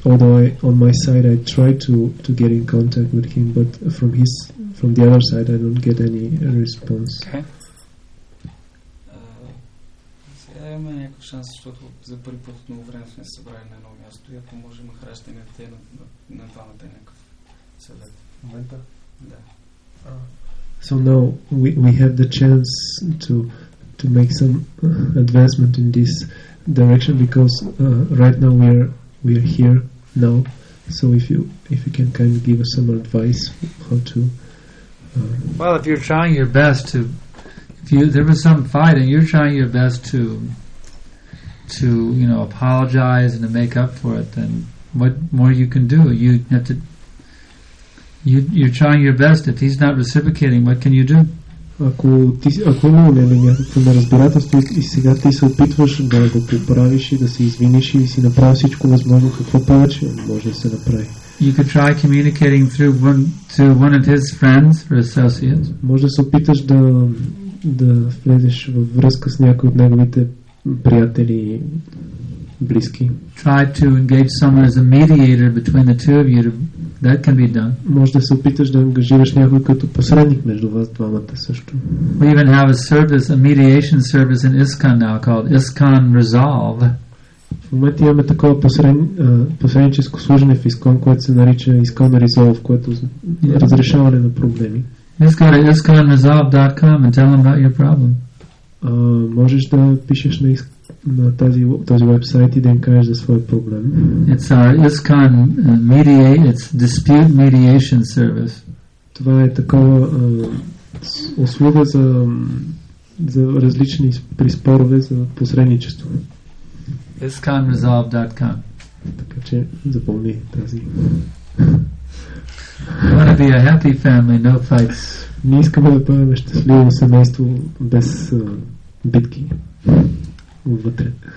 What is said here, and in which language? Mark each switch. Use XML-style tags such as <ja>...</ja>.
<en>Although on my side, I try to get in contact with him, but from the other side, I don't get any response. Okay.</en> <bg>Имаме някакъв шанс, защото за първи път от много време сме се събрали на едно място и ако може Махарадж да ни даде на двамата някакъв съвет. Момента? Да.</bg> <en>So now we have the chance to make some advancement in this direction because right now we are here now. So if you can kind of give us some advice how to. Well, if you're trying your best to. If there was some fight and you're trying your best to apologize and to make up for it, then what more you can do? You have to You're trying your best. If he's not reciprocating, what can you do?</en> <bg>Ако има някакво неразбирателство и сега ти се опитваш да го поправиш и да се извиниш и си направи всичко възможно, какво повече може да се направи?</bg> <en>You could try communicating to one of his friends or associates.</en> <bg>Може да се опиташ да влезеш във връзка с някой от неговите приятели, близки.</bg> <en>Try to engage someone as a mediator between the two of you. That can be done.</en> <bg>Може да се опиташ да ангажираш някой като посредник между вас двамата също.</bg> <en>We even have a mediation service in ISKCON now called ISKCON Resolve.</en> <bg>В момента имаме такова посредническо служение в ISKCON, което се нарича ISKCON Resolve, което е разрешаване на проблеми.</bg> <en>Just go to iskonresolve.com and tell them about your problem.</en> <bg>Можеш да пишеш на този вебсайт и да им кажеш за своя проблем.</bg> <en>It's our ISKCON it's dispute mediation service.</en> <bg>Това е такова услуга за различни при спорове за посредничество.</bg> <en>iskonresolve.com.</en> <bg>Така че запомни тази.</bg> <en>We want to be a happy family, no fights.</en> <bg>Ние искаме да бъдем щастливо семейство без битки вътре.</bg>